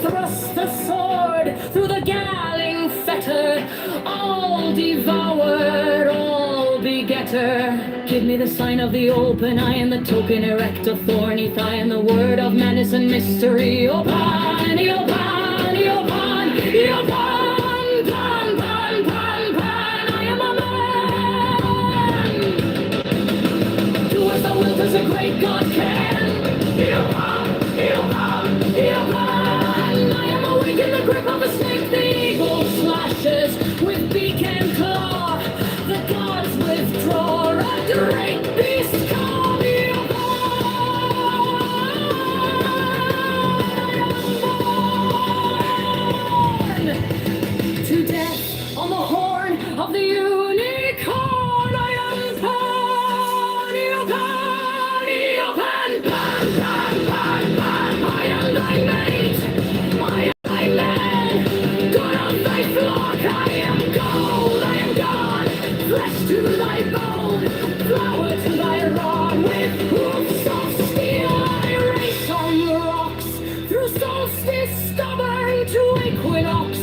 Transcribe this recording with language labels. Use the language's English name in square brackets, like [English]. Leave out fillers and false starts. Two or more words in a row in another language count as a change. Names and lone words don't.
[English] Thrust the sword through the galling fetter, all devoured, all begetter. Give me the sign of the open eye and the token erect of thorny thigh and the word of menace and mystery. Opan, Opan, Opan, Opan, pan, pan, pan, pan, I am a man. Do as thou wilt as a great God can. Opan, Opan, Opan, I am awake in the grip of a snake. The eagle slashes with beak and claw. The gods withdraw. A great beast come to death on the horn of the unicorn. I am pan, pan, pan, pan, pan. I am thy mate, I am thy man. God of thy flock, I am gold, I am God. Flesh to thy bone, flower to thy rod. With hoofs of steel I race on the rocks, through solstice stubborn to equinox.